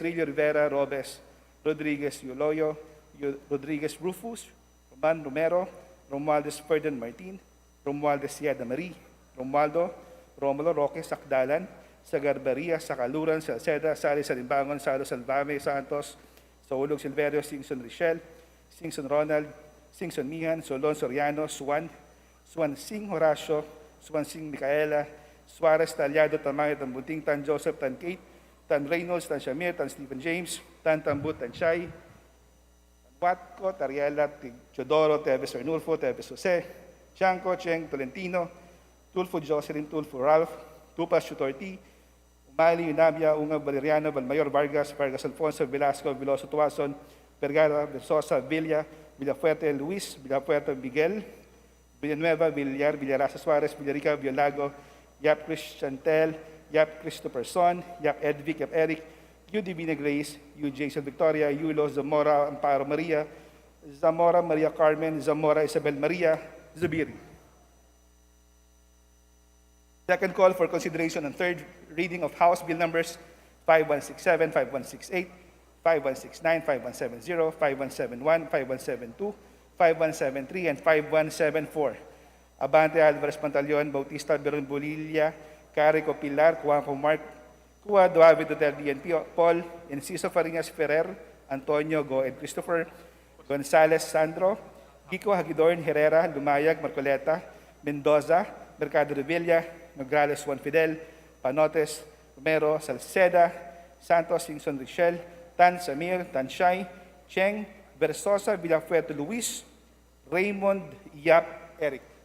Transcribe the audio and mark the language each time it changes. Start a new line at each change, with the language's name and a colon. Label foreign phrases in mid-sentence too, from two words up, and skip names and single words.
English: Rillo, Rivera, Robes, Rodriguez, Yuloyo, Rodriguez, Rufus, Roman Romero, Romualdez, Ferdinand Martin, Romualdez, Yeda Marie, Romualdo, Romulo, Roque, Sakdalan, Sagarbaria, Sakaluran, Salceda, Sali Salimbangon, Salo Salvame, Santos, Saulog Silverio, Singson Richel, Singson Ronald, Singson Mihan, Solon Soriano, Swan Sing Horacio, Swan Sing Micaela, Suarez Talyado, Tamay, Tambunting, Tan Joseph, Tan Kate, Tan Reynolds, Tan Shamir, Tan Stephen James, Tan Tambut, Tan Shai, Tan Watco, Tariela, Teodoro, Teves Arnulfo, Teves Jose, Chanco, Cheng, Tolentino, Tulfo Jocelyn, Tulfo Ralph, Tupas Chutorti, Umali, Unabia, Ungab, Valeriano, Valmayor, Vargas, Vargas Alfonso, Velasco, Veloso Tuason, Vergara, Versosa, Villa, Villafuerte, Luis, Villafuerte, Miguel, Villanueva, Villar, Villarasa Suarez, Villarica, Villago, Yap Chris Chantel, Yap Christopher Son, Yap Edvic, Yap Eric, Yu Divina Grace, Yu Jason Victoria, Yulo Zamora Amparo Maria, Zamora Maria Carmen, Zamora Isabel Maria, Zubiri. Second call for consideration and third reading of House Bill numbers 5167, 5168, 5169, 5170, 5171, 5172, 5173, and 5174. Abante Alvarez Pantaleon, Bautista Beron Bolilla, Carico Pilar, Juanjo Mark, Cua Duave Duterte and Paul, Enciso Farinas Ferrer, Antonio Go and Christopher, Gonzales Sandro, Kiko Hagidorn Herrera, Lumayag, Marcoleta, Mendoza, Mercado de Villa, Nograles Juan Fidel, Panotes, Romero, Salceda, Santos, Singson Richel, Tan Samir, Tan Shai, Cheng, Versosa, Villafuerte Luis, Raymond, Yap, Eric.